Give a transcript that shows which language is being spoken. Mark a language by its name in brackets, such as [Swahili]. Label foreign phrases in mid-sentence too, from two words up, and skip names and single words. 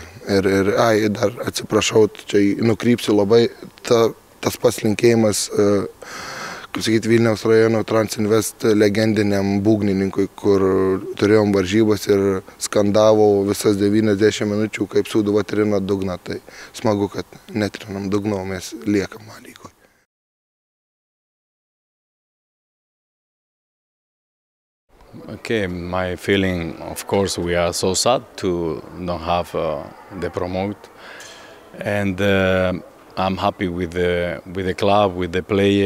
[Lithuanian] Ir dar atsiprašau, čia nukrypsiu labai, tas pats linkėjimas, kaip sakyti, Vilniaus rajono Transinvest legendiniam būgnininkui, kur turėjom varžybas ir skandavo visas 90 minučių, kaip Sūduva trina dugną. Tai smagu, kad netrinam dugno, mes liekam A lygoje. [English] Okay, my feeling, of course, we are so sad to not have the promote, and I'm happy with the club, with the player.